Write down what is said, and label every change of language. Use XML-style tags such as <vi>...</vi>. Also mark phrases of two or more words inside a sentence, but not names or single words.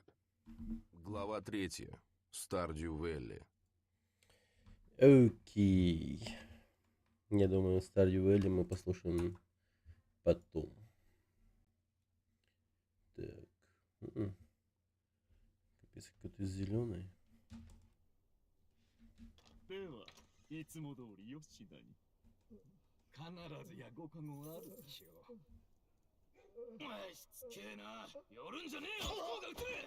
<ru>Глава 3. Стардью Вэлли. Окей. Я думаю, Стардью Вэлли мы послушаем потом. Так. Капец, какой-то зеленый.</ru> <ja>ではいつも通り吉田に必ずやご加護あるでしょう。お前しつけえな。寄るんじゃねえよ。方が撃て。</ja>